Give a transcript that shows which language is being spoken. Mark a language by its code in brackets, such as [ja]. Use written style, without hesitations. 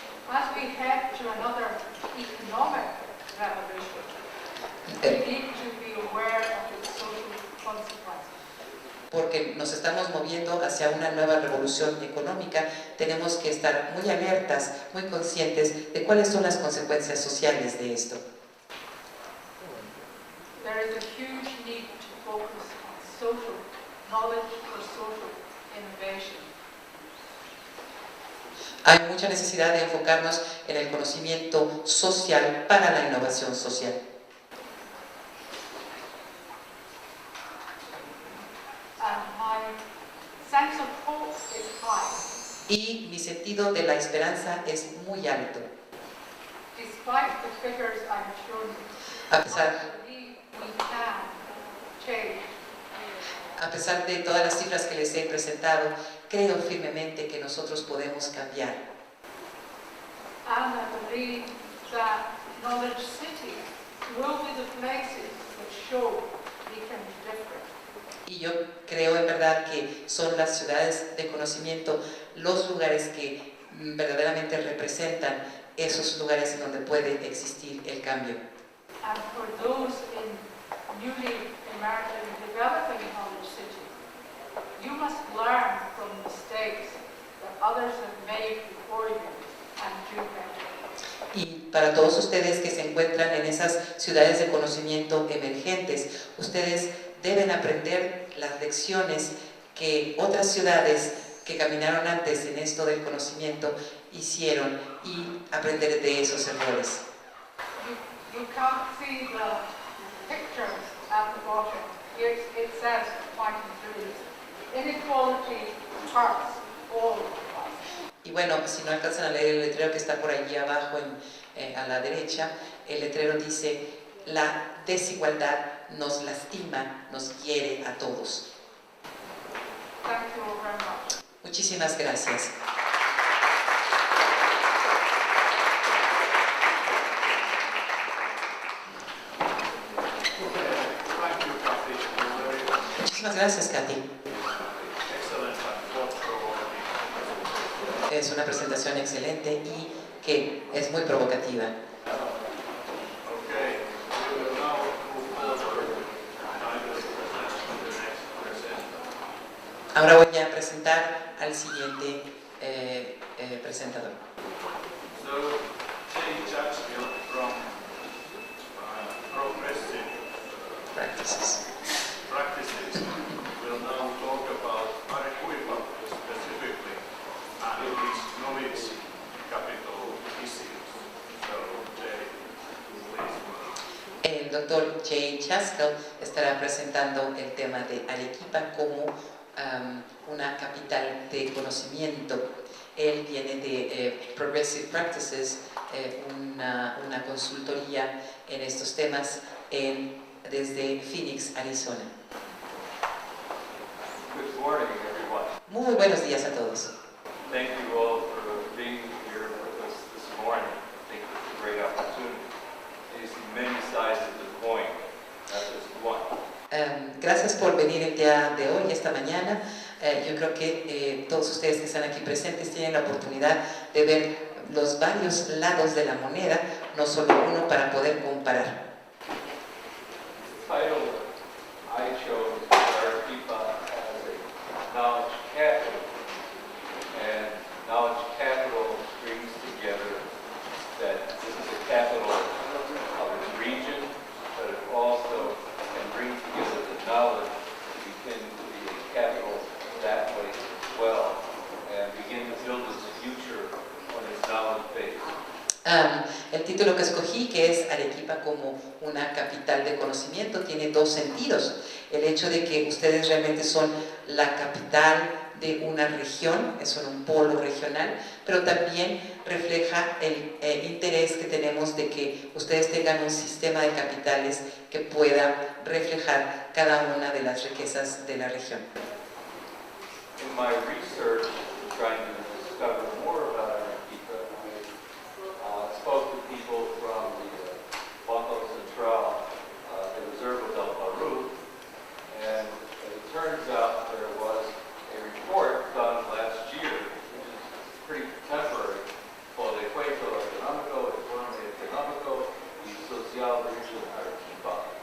[en] As we head to another economic revolution, we need to be aware of its social consequences. [es] Porque nos estamos moviendo hacia una nueva revolución económica, tenemos que estar muy alertas, muy conscientes de cuáles son las consecuencias sociales de esto. [en] There is a huge need to focus on social knowledge for social innovation. [es] Hay mucha necesidad de enfocarnos en el conocimiento social para la innovación social. [en] And my sense of hope is high. [es] Y mi sentido de la esperanza es muy alto. [en] Despite the figures I've shown you, [es] A [en] I [es] pesar, [en] believe we can change. [es] a pesar de todas las cifras que les he presentado, creo firmemente que nosotros podemos cambiar. [en] And I believe that knowledge cities will be the places that show we can be different. [es] Y yo creo en verdad que son las ciudades de conocimiento los lugares que verdaderamente representan esos lugares en donde puede existir el cambio. [en] And for those in newly developing knowledge cities, you must learn from mistakes that others have made before you and do better. [es] Y para todos ustedes que se encuentran en esas ciudades de conocimiento emergentes, ustedes deben aprender las lecciones que otras ciudades que caminaron antes en esto del conocimiento hicieron y aprender de esos errores. [en] You can't see the pictures at the bottom. It says pointing through. Inequality hurts all of us. [es] Y bueno, si no alcanzan a leer el letrero que está por allí abajo a la derecha, el letrero dice: la desigualdad nos lastima, nos hiere a todos. [en] Thank you all very much. [es] Muchísimas gracias. [en] Thank you, Kathy. [es] Muchísimas gracias, Katy. [en] Excellent and thought-provoking. [es] Es una presentación excelente y que es muy provocativa. [en] Okay, we will now move forward and I will present the next presenter. [es] Ahora voy a presentar al siguiente presentador. [en] So, Jay Chatsfield from Progressive Practices. Practices will now talk about Arequipa specifically and its knowledge capital issues. So, Jay, please. [es] El doctor Jay Chatsfield estará presentando el tema de Arequipa como una capital de conocimiento. Él viene de Progressive Practices, una consultoría en estos temas desde Phoenix, Arizona. [en] Good morning, everyone. [es] Muy buenos días a todos. [en] Thank you all for being here with us this morning. I think it's a great opportunity. You see many sides of the coin, not just one. [es] Gracias por venir el día de hoy, esta mañana. Yo creo que todos ustedes que están aquí presentes tienen la oportunidad de ver los varios lados de la moneda, no solo uno, para poder comparar. [en] The title I chose is Arequipa as a knowledge capital. And knowledge capital brings together that this is a capital of its region, but it also can bring together the knowledge to begin to be a capital that way as well, and begin to build its future on its knowledge base. [es] El título que escogí, que es Arequipa como una capital de conocimiento, tiene dos sentidos. El hecho de que ustedes realmente son la capital de una región, son un polo regional, pero también refleja el interés que tenemos de que ustedes tengan un sistema de capitales que pueda reflejar cada una de las riquezas de la región. [en] In my research, trying to discover more about Arequipa, I spoke to people from the Banco Central, the Reserva del Peru, and it turns out there was a report done last year, which is pretty contemporary, called Ecuador Económico, Informe Económico y Social de Arequipa.